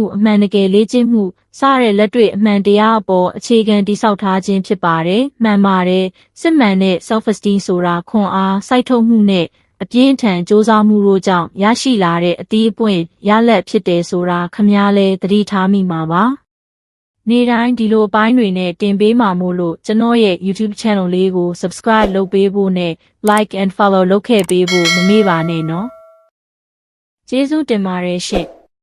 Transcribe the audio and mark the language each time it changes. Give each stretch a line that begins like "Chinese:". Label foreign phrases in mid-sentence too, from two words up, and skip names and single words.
Burmese: အမှန်တကယ်လေ့ကျင့်မှုစတဲ့လက်တွေ့အမှန်တရားအပေါ်အခြေခံတည်ဆောက်ထားခြင်းဖြစ်ပါတယ်။မှန်ပါတယ်။စစ်မှန်တဲ့ self-esteem ဆိုတာခွန်အားစိုက်ထုတ်မှုနဲ့အပြင်းထန်စ조사မှုတို့ကြောင့်ရရှိလာတဲ့အသီးအပွင့်ရလဒ်ဖြစ်တယ်ဆိုတာခမားလဲသတိထားမိမှာပါနေ့တိုင်းဒီလိုအပိုင်းတွေနဲ့တင်ပေးမှာမို့လို့ကျွန်တော်ရဲ့ YouTube channel လေးကို subscribe လုပ်ပေးဖို့နဲ့
English: like and follow
Burmese: လုပ်ခဲ့ပေးဖို့မမေ့ပါနဲ့နော်ကျေးဇူးတင်ပါတယ်ရှင့်